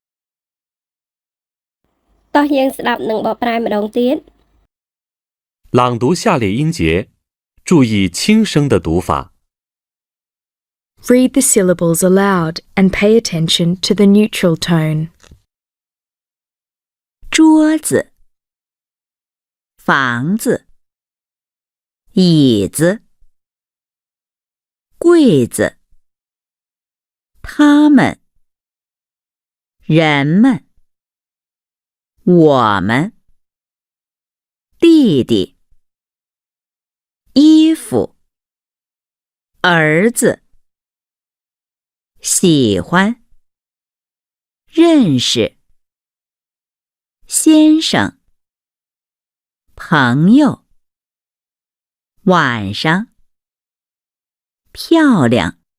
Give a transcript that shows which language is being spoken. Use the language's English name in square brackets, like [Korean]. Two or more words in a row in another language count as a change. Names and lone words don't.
[Khmer] តោះយើងស្ដាប់នឹងបកប្រែម្ដងទៀត [Chinese] 朗读下列音节，注意轻声的读法。 [English] Read the syllables aloud and pay attention to the neutral tone. [Chinese] 桌子，房子，椅子，柜子，他们，人们，我们，弟弟，衣服，儿子，喜欢，认识，先生，朋友，晚上，漂亮。